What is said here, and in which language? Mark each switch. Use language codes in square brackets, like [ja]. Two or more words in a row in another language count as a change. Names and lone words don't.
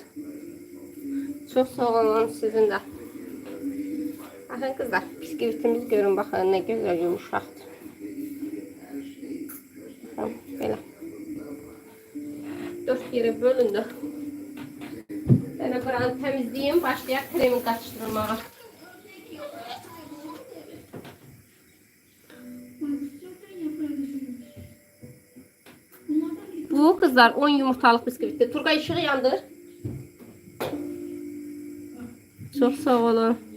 [az] Çox sağ olun sizin də. Baxın qızlar, biskvitimiz görün baxın nə gözəl yumuşaqdır. Baxın belə. 4 yerə bölündü. Yəni buranı təmizləyim, başlayaq kremi qaçışdırmağa. [tr] Bu kızlar 10 yumurtalık bisküvitti. Turgay ışığı yandır. Çok sağ olun.